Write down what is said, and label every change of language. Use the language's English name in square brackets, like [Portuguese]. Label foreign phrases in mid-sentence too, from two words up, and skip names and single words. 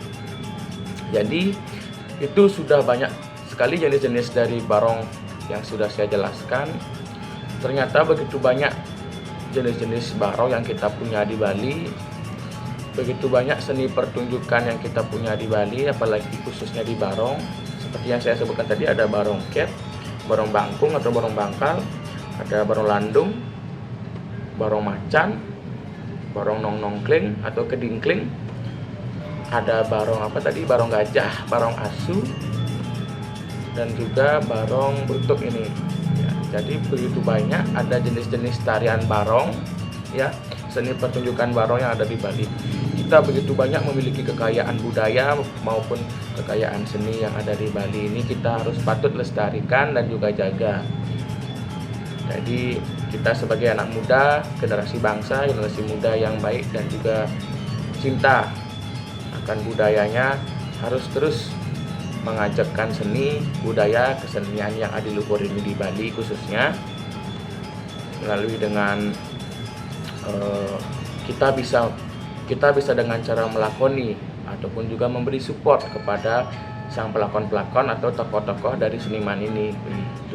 [Indonesian] Jadi itu sudah banyak sekali jenis-jenis dari barong yang sudah saya jelaskan. Ternyata begitu banyak jenis-jenis barong yang kita punya di Bali, begitu banyak seni pertunjukan yang kita punya di Bali, apalagi khususnya di barong. Seperti yang saya sebutkan tadi, ada barong ket, barong bangkung atau barong bangkal, ada barong landung, barong macan, barong nong-nongkling atau kedingkling, ada barong barong gajah, barong asu, dan juga Barong Brutuk ini ya. Jadi begitu banyak ada jenis-jenis tarian barong ya, seni pertunjukan barong yang ada di Bali. Kita begitu banyak memiliki kekayaan budaya maupun kekayaan seni yang ada di Bali ini, kita harus patut lestarikan dan juga jaga. Jadi kita sebagai anak muda, generasi bangsa, generasi muda yang baik dan juga cinta akan budayanya, harus terus mengajarkan seni, budaya, kesenian yang adiluhur ini di Bali khususnya, melalui dengan kita bisa dengan cara melakoni ataupun juga memberi support kepada sang pelakon-pelakon atau tokoh-tokoh dari seniman ini begitu.